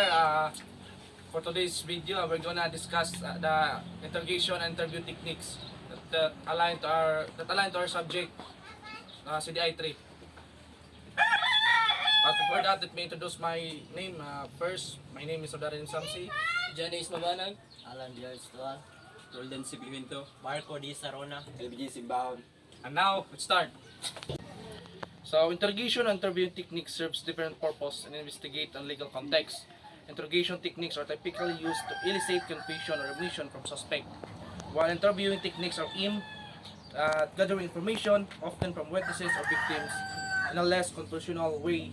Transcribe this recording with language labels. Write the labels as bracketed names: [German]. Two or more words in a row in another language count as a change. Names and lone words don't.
[English] For today's video, we're gonna discuss the interrogation and interview techniques that align to our subject, CDI 3. But before that, let me introduce my name. First, my name is Odarin Samsi. Janice Mabanag, Alan Diaz Tuan, Roldan Sipiminto, Marco Di Sarona, LBG Simbaon. And now, let's start. So, interrogation and interviewing techniques serves different purpose and investigate and legal context. Interrogation techniques are typically used to elicit confusion or ammunition from suspect, while interviewing techniques are aimed at gathering information, often from witnesses or victims, in a less conventional way.